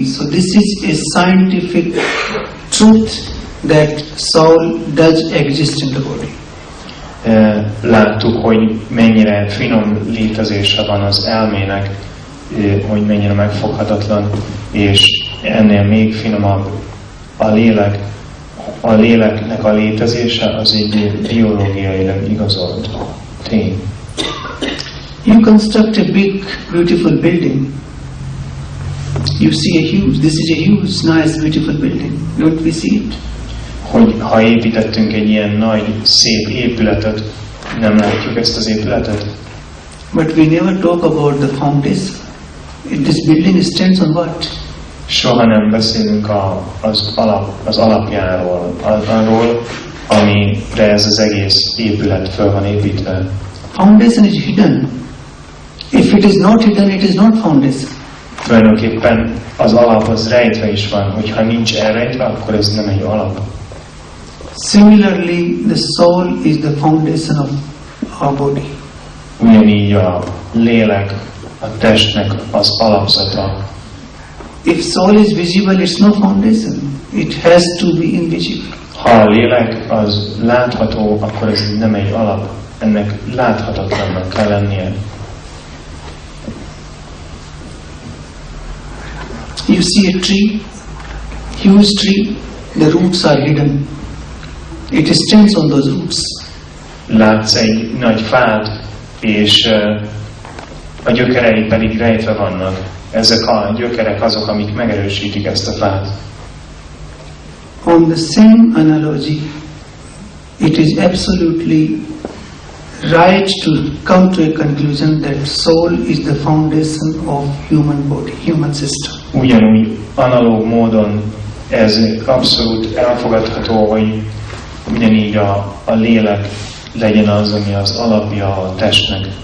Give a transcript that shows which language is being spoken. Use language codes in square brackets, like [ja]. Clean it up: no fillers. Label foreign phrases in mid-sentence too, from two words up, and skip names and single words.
[en] So this is a scientific truth that soul does exist in the body. [hu] Láttuk, hogy mennyire finom létezése van az elmének, hogy mennyire megfoghatatlan, és ennél még finomabb a lélek. A léleknek a létezése az egy biológiailag igazolt tény. [en] You construct a big, beautiful building. You see this is a huge, nice, beautiful building. Don't we see it? [hu] Hogy ha építettünk egy ilyen nagy, szép épületet, nem látjuk ezt az épületet? [en] But we never talk about the foundation. This building stands on what? [hu] Soha nem beszélünk az alapjáról, arról, amire ez az egész épület föl van építve. [en] Foundation is hidden. If it is not hidden, it is not foundation. [hu] Tulajdonképpen az alap az rejtve is van, hogyha nincs elrejtve, akkor ez nem egy alap. [en] Similarly, the soul is the foundation of our body. [hu] Ugyanígy a lélek, a testnek az alapzata. [en] If soul is visible, it's no foundation. It has to be invisible. [hu] Ha a lélek az látható, akkor ez nem egy alap. Ennek láthatatlannak kell lennie. [en] You see a tree, huge tree, the roots are hidden. It stands on those roots. [hu] Látsz egy nagy fát, és a gyökerei pedig rejtve vannak. Ezek a gyökerek azok, amik megerősítik ezt a fát. [en] On the same analogy, it is absolutely right to come to a conclusion that soul is the foundation of human body, human system. [hu] Ugyanúgy analóg módon ez abszolút elfogadható, hogy ugyanígy a lélek legyen az, ami az alapja a testnek.